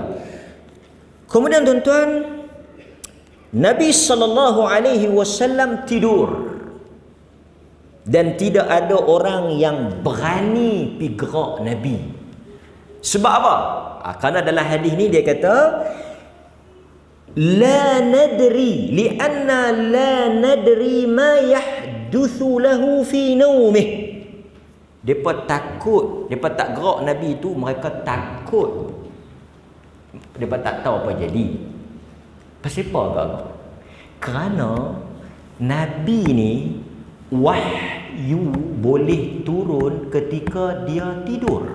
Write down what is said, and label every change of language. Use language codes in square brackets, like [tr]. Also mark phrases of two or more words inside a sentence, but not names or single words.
[ms] Kemudian tuan-tuan, Nabi SAW tidur. Dan tidak ada orang yang berani pergi gerak Nabi. Sebab apa? Kerana dalam hadis ni dia kata, [ar] لا ندري لأن لا ندري ما يحدث له في نومه. [ms] Depa takut, depa tak gerak Nabi tu, mereka takut. Depa tak tahu apa jadi. Pasal apa kau? Kerana Nabi ni wahyu boleh turun ketika dia tidur.